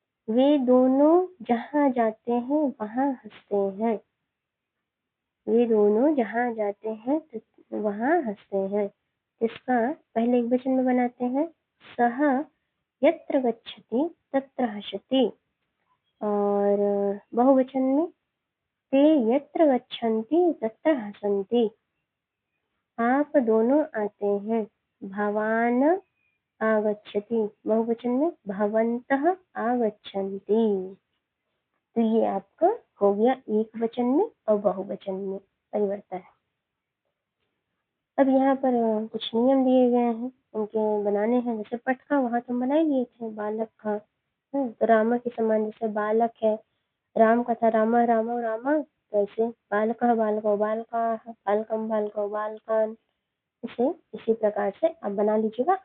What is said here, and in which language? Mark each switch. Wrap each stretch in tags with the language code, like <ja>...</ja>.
<hi>वे दोनों जहाँ जाते हैं वहाँ हंसते हैं, वे दोनों जहाँ जाते हैं तो वहाँ हंसते हैं। इसका पहले एक वचन में बनाते हैं</hi> <sa>सह यत्र गच्छति तत्र हसति,</sa> <hi>और बहुवचन में</hi> <sa>ते यत्र गच्छन्ति तत्र हसन्ति।</sa> <hi>आप दोनों आते हैं,</hi> <sa>भवान आगच्छति,</sa> <hi>बहुवचन में</hi> <sa>भवन्तः आगच्छन्ति।</sa> <hi>तो ये आपका हो गया एक वचन में और बहुवचन में परिवर्तन। अब यहाँ पर कुछ नियम दिए गए हैं, उनके बनाने हैं। जैसे पट का वहां तो बना ही लिए थे, बालक का तो राम के समान, जैसे बालक है राम का था राम रामो रामा, तो ऐसे बालक बालको बालका बालकम बालको बालकान, इसे इसी प्रकार से आप बना लीजिएगा।</hi>